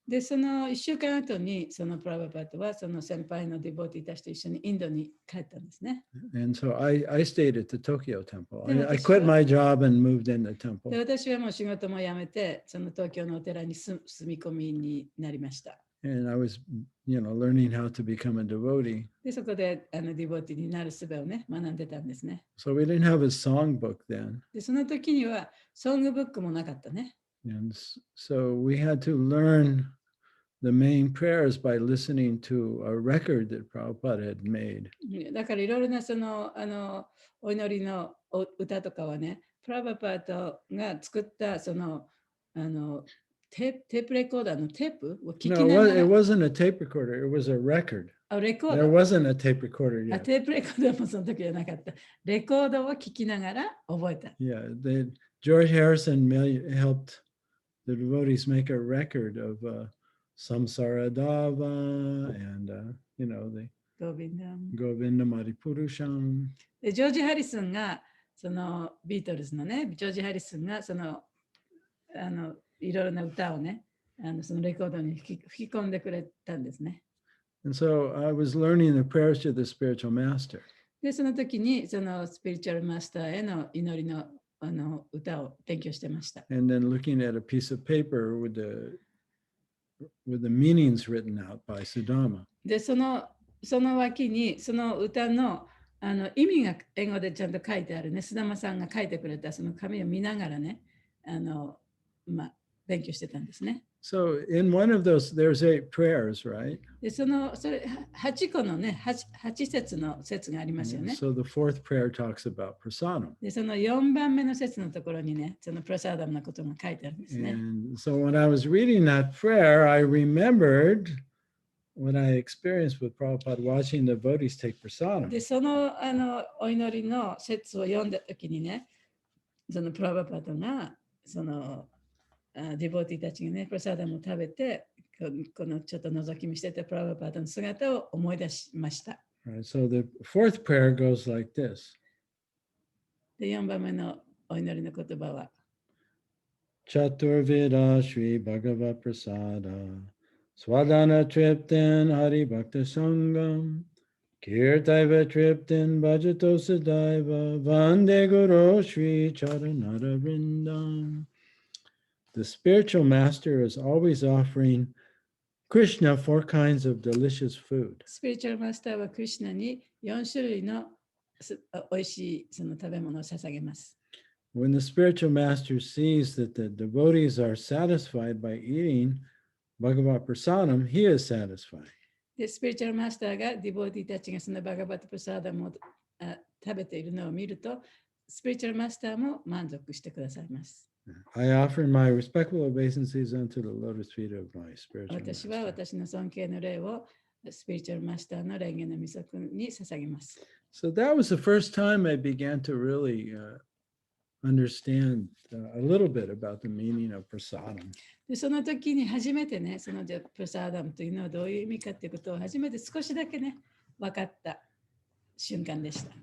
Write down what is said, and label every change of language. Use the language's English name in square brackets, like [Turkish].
[Japanese] で、その1週間後に、そのプラバパートはその先輩のディボーティーたちと一緒にインドに帰ったんですね。 [English] And so I stayed at the Tokyo temple. Yeah, I that's quit right. my job and moved in the [Japanese] で、 [English] temple. [Japanese] 私はもう仕事も辞めて、その東京のお寺に住み込みになりました。 [English] And I was, learning how to become a devotee. [Japanese] で、そこでディボーティーになる術をね、学んでたんですね。 [English] So we didn't have a songbook then. [Japanese] で、その時にはソングブックもなかったね。 [English] And so we had to learn the main prayers by listening to a record that Prabhupada had made. [Japanese] だからいろいろなそのお祈りの歌とかはね、プラバパートが作ったそのテープレコーダーのテープを聞きな [English] No, [Japanese] が [English] it [Japanese] ら、 [English] wasn't a tape recorder. It was a record. [Japanese] レコー [English] There [Japanese] ド [English] wasn't a tape recorder あ yet. [Japanese] テープレコーダーもその時じゃなかった。レコードを聞きながら覚えた。 [English] Yeah, George Harrison helped the devotees make a record of Samsara Dava and, the [Japanese] ゴビンダム [English] Govinda Maripurusham. [Japanese] でジョージ・ハリスンがそのビートルズのね、ジョージ・ハリスンがそのいろいろな歌をね、そのレコードに吹き込んでくれたんですね。 [English] And so I was learning the prayers to the spiritual master. [Japanese] で、その時にそのスピリチュアルマスターへの祈りの歌を勉強してました。 [English] And then looking at a piece of paper with the meanings written out by Sudama. [Japanese] で、その脇にその歌の意味が英語でちゃんと書いてあるね、須玉さんが書いてくれたその紙を見ながらね、勉強してたんですね。 [English] So in one of those, there's 8 prayers, right? [Japanese] で、それ8個のね、8節の節がありますよね。 [English] So the 4th prayer talks about prasadam. [Japanese] で、その4番目の節のところにね、そのプラサーダムのことが書いてあるんですね。 [English] And so when I was reading that prayer, I remembered what I experienced with Prabhupada watching the devotees take prasadam. [Japanese] で、そのお祈りの説を読んだときにね、そのプラバパトが、そのディボティたちがね、プラサダムを食べて、このちょっと覗き見してたプラバパトの姿を思い出しました。 [English] Right, so the fourth prayer goes like this. [Japanese] で、4番目のお祈りの言葉は、 [Sanskrit] Chaturveda Shri Bhagavad Prasada Swadhana Triptin Hari Bhakta Sangam Kirtaiva Triptin Bhajato Sadaiva Vande Guru Shri Charanara Vrindam. [English] The spiritual master is always offering Krishna 4 kinds of delicious food. [Japanese] スピリチュアルマスターはクリシュナに4種類のおいしいその食べ物を捧げます。 [English] When the spiritual master sees that the devotees are satisfied by eating Bhagavad Prasadam, he is satisfied. [Japanese] で、スピリチュアルマスターがディボーティたちがそのバガバットプラサダムを食べているのを見ると、スピリチュアルマスターも満足してくださいます。 [English] I offer my respectful obeisances unto the lotus feet of my spiritual [Japanese] 私は [English] master. [Japanese] 私の尊敬の礼をスピリチュアルマスターの霊言の御足に捧げます。 [English] So that was the first time I began to really understand a little bit about the meaning of prasadam. [Japanese] で、その時に初めてね、そのプラサダムというのはどういう意味かということを初めて少しだけね、分かった瞬間でした。